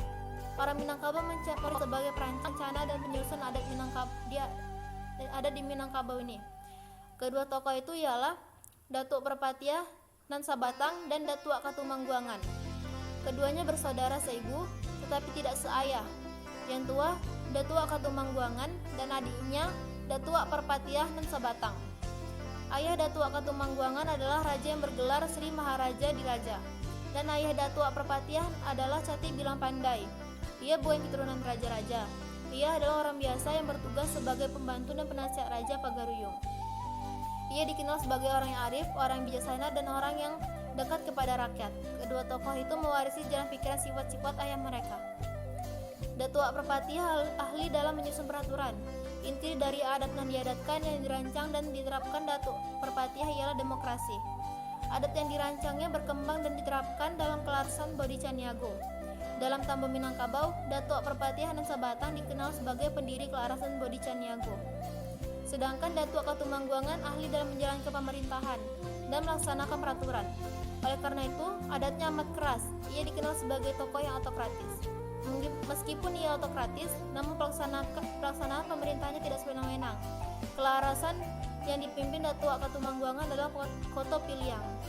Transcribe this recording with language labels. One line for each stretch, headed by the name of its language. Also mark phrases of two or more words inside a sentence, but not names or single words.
Indonesian: Orang Minangkabau mencapai sebagai perancana dan penyusun adat di Minangkabau ini. Kedua tokoh itu ialah Datuk Perpatiah Nansabatang dan Datuk Katumangguangan. Keduanya bersaudara seibu, tetapi tidak seayah. Yang tua, Datuk Katumangguangan, dan adiknya, Datuk Perpatiah Nansabatang. Ayah Datuk Katumangguangan adalah raja yang bergelar Sri Maharaja Diraja, dan ayah Datuk Perpatiah adalah Cati Bilang Pandai. Ia bukan keturunan raja-raja. Ia adalah orang biasa yang bertugas sebagai pembantu dan penasihat Raja Pagaruyung. Ia dikenal sebagai orang yang arif, orang bijaksana, dan orang yang dekat kepada rakyat. Kedua tokoh itu mewarisi jalan pikiran sifat-sifat ayah mereka. Datuk Perpatiah ahli dalam menyusun peraturan. Inti dari adat yang diadatkan yang dirancang dan diterapkan Datuk Perpatiah ialah demokrasi. Adat yang dirancangnya berkembang dan diterapkan dalam kelarasan Bodhi Caniago. Dalam Tambo Minangkabau, Datuk Perpatian dan Sabatang dikenal sebagai pendiri Kelarasan Bodi Caniago. Sedangkan Datuk Katumangguangan ahli dalam menjalankan pemerintahan dan melaksanakan peraturan. Oleh karena itu, adatnya amat keras. Ia dikenal sebagai tokoh yang autokratis. Meskipun ia autokratis, namun pelaksanaan pemerintahnya tidak sewenang-wenang. Kelarasan yang dipimpin Datuk Katumangguangan adalah Koto Piliang.